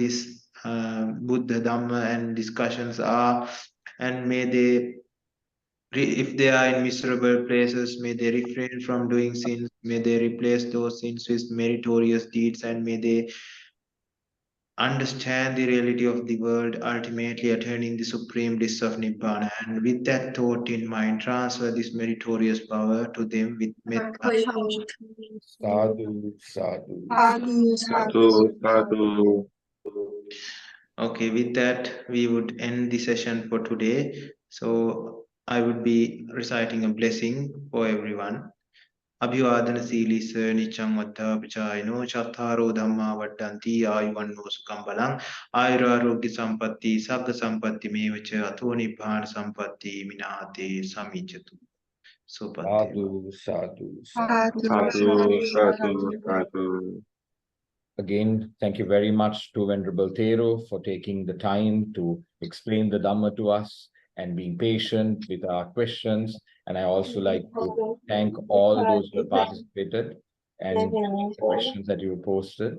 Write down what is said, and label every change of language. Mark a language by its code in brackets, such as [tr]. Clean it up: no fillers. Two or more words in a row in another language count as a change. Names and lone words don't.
[en] this Buddha Dhamma and discussions are, and may they, if they are in miserable places, may they refrain from doing sins, may they replace those sins with meritorious deeds, and may they understand the reality of the world, ultimately attaining the supreme bliss of Nibbana. And with that thought in mind, transfer this meritorious power to them with metta. [pi] Sadhu, sadhu. Sadhu, sadhu. [en] Okay, with that, we would end the session for today. So I would be reciting a blessing for everyone. [pi] Abhivadana Silisa Nichang Vata Pichayano Chatharo Dhamma Vadanti Ayuvanno Sukham Balang Ayurarogya Sampatti Sabda Sampatti Mevacha Atho Nibbana Sampatti Minate Samichatu. [en] So [pi] Sadhu, sadhu, Sadhu, sadhu, sadhu. [en] Again, thank you very much to Venerable Thero for taking the time to explain the Dhamma to us and being patient with our questions. And I also like to thank all those who have participated and the questions that you posted.